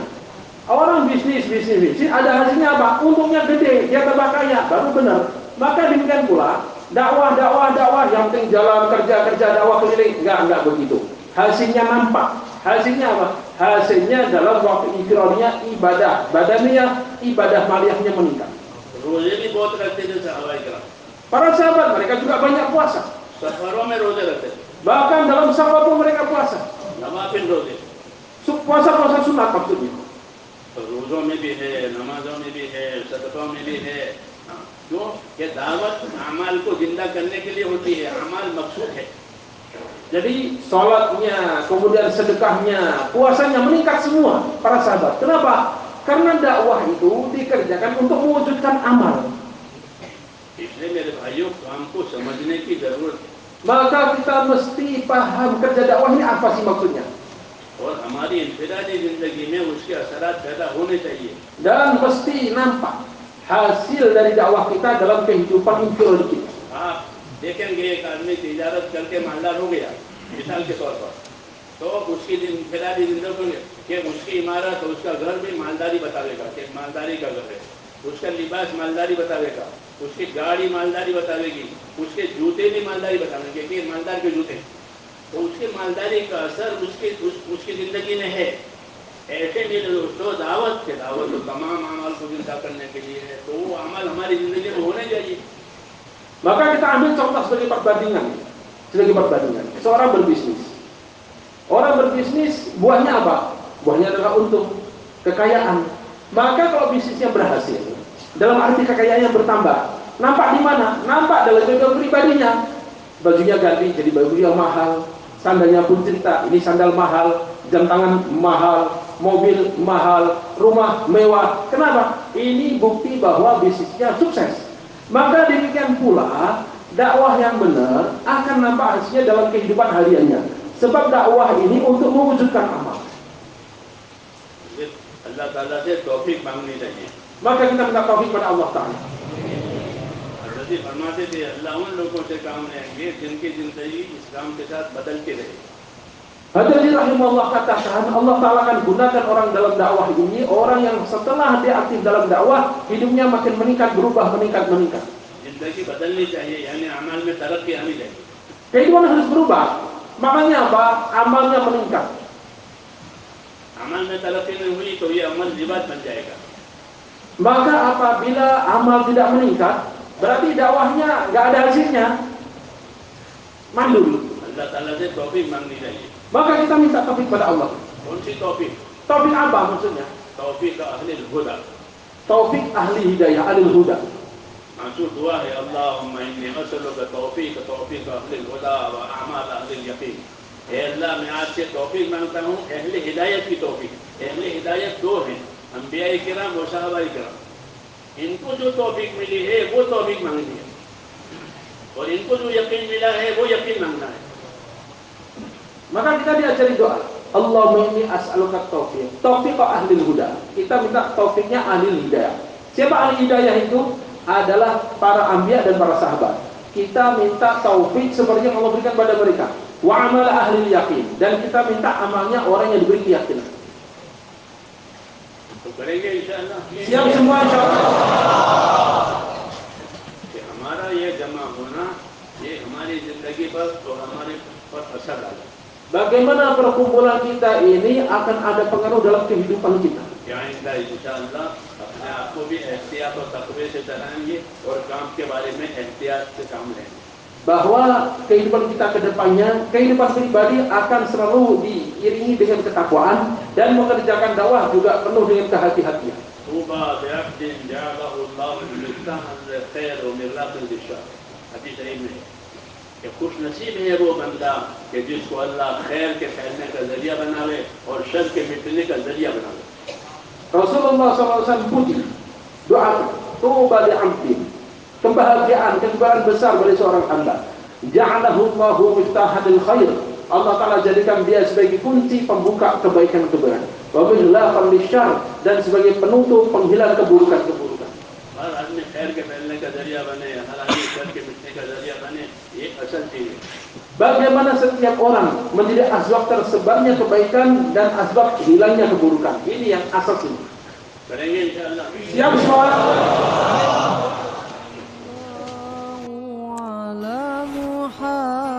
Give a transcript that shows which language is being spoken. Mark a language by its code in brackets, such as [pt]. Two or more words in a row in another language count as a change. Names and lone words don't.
[id] Orang bisnis ada hasilnya apa? Untungnya gede, dia tambah kaya, baru benar. Maka demikian pula dakwah yang penting jalan kerja dakwah keliling, nggak begitu. Hasilnya nampak. Hasilnya apa? Hasilnya dalam waktu infiradinya ibadah badaniyah, ibadah maliyahnya meningkat. [hi] रोजे भी बहुत रखते थे सहाबाए किराम [id] Para sahabat mereka juga banyak puasa. [hi] सफरों में रोजे रखते थे [id] Bahkan dalam safar pun mereka puasa. [hi] नवाफिल रोजे [id] Puasa sunat maksudnya. [hi] तो रोजों में भी है नमाजों में भी है सदकों में भी है क्यों ये दावत अमाल को जिंदा करने के लिए होती है अमाल मकसूद है [id] Jadi sholatnya, kemudian sedekahnya, puasanya meningkat semua para sahabat. Kenapa? Karena dakwah itu dikerjakan untuk mewujudkan amal. [hi] इसलिए मेरे भाइयों काम को समझने की जरूरत है [id] Maka kita mesti paham kerja dakwah ini apa sih maksudnya. [hi] और हमारी इंफरादी जिंदगी में उसके असरात पैदा होने चाहिए [id] Dan mesti nampak hasil dari dakwah kita dalam kehidupan infiradi kita. [hi] आप देखेंगे एक आदमी तिजारत करके मालदार हो गया मिसाल के तौर पर तो उसकी इंफरादी जिंदगी में कि उसकी इमारत उसका घर भी मालदारी बतावेगा कि मालदारी का घर है उसका लिबास मालदारी बतावेगा उसकी गाड़ी मालदारी बतावेगी उसके जूते भी मालदारी बतावेंगे कि मालदार के जूते तो उसके मालदारी का असर उसकी जिंदगी में है ऐसे मेरे दोस्तों दावत तो तमाम अमल को जिंदा करने के लिए है तो वो अमल हमारी जिंदगी में होने चाहिए [id] Maka kita ambil contoh sebagai perbandingan. Seorang berbisnis. Orang berbisnis buahnya apa? Buahnya adalah untung, kekayaan. Maka kalau bisnisnya berhasil, dalam arti kekayaannya bertambah, nampak di mana? Nampak dalam kehidupan pribadinya. Bajunya ganti jadi baju yang mahal, sandalnya pun cerita, ini sandal mahal, jam tangan mahal, mobil mahal, rumah mewah. Kenapa? Ini bukti bahwa bisnisnya sukses. Maka demikian pula dakwah yang benar akan nampak hasilnya dalam kehidupan hariannya. Sebab dakwah ini untuk mewujudkan amal. [hi] Allah Taala से तौफीक मांगनी चाहिए [id] Maka kita minta taufik pada Allah Taala. [hi] हज़रत फरमाते थे अल्लाह उन लोगों से काम लेंगे जिनकी जिंदगी इस्लाम के साथ बदलती रहे [id] Hadirin rahimahullah katakan Allah Ta'ala akan gunakan orang dalam dakwah ini, orang yang setelah dia aktif dalam dakwah hidupnya makin meningkat, berubah meningkat. [hi] जिंदगी बदलनी चाहिए यानी अमल में तरक्की आनी चाहिए [id] Kehidupan harus berubah. Makanya apa? Amalnya meningkat. [hi] अमल में तरक्की नहीं हुई तो ये अमल रिवाज बन जाएगा. [id] Maka apabila amal tidak meningkat, berarti dakwahnya nggak ada hasilnya, mandul. [hi] अल्लाह ताला से तौफीक मांगनी चाहिए. [id] Maka kita minta taufik pada Allah. [hi] कौन सी तौफीक? [id] Taufik apa maksudnya? [hi] तौफीक अहले हुदा. [id] Taufik ahli hidayah, [ar] أهل الهدى. [hi] मासूर दुआ है [ar] اللهم إني أسألك [hi] तौफीक अहले हुदा व अमाल अहले यकीन. हे अल्लाह मैं आपसे तौफीक मांगता हूँ अहले हिदायत की तौफीक. अहले हिदायत दो हैं, अंबिया किराम और सहाबा किराम. इनको जो तौफीक मिली है वो तौफीक मांगनी है और इनको जो यकीन मिला है वो यकीन मांगना है. [id] Maka kita diajari doa. [ar] اللهم إني أسألك توفيق. توفيق أهل الهدى. [id] Kita minta taufiknya ahli hidayah. Siapa ahli hidayah itu? Adalah para anbiya dan para sahabat. Kita minta taufik seperti yang Allah berikan pada mereka. [ar] وعمل أهل اليقين. [id] Dan kita minta amalnya orang yang diberi keyakinan. Siap semua insyaallah. [hi] कि हमारा ये जमा होना ये हमारी जिंदगी पर और हमारे पर असर डाले. [id] Bagaimana perkumpulan kita ini akan ada pengaruh dalam kehidupan kita. [hi] यहाँ इंदा इंशाअल्लाह अपने आप को भी एहतियात और तकवे से चलाएंगे और काम के बारे में एहतियात से काम लेंगे. [id] Bahwa kehidupan kita ke depannya, kehidupan pribadi akan selalu diiringi dengan ketakwaan dan mengerjakan dakwah juga penuh dengan kehati-hatian. [ar] طوبى بعبد جعله الله مفتاحا للخير ومغلاقا للشر. [hi] hadis शरीफ में कि खुश नसीब है वो बंदा कि जिसको अल्लाह खैर के फैलने का जरिया बनावे और शर के मिटने का जरिया बनावे. [id] Rasulullah SAW puji doa [ar] طوبى لعبد, [id] kebahagiaan, kebahagiaan besar bagi seorang hamba. [ar] جعله الله مفتاحا للخير. [id] Allah Ta'ala jadikan dia sebagai kunci pembuka kebaikan-kebaikan. [ar] ومغلاقا للشر, [id] dan sebagai penutup penghilang keburukan-keburukan. [hi] हर आदमी खैर के फैलने का जरिया बने, हर आदमी शर के मिटने का जरिया बने, ये असल चीज है. [id] Bagaimana setiap orang menjadi asbab tersebarnya kebaikan dan asbab hilangnya keburukan. Ini yang asal sih. [hi] करेंगे इंशाअल्लाह. [id] Siap semua. [ar] على محمد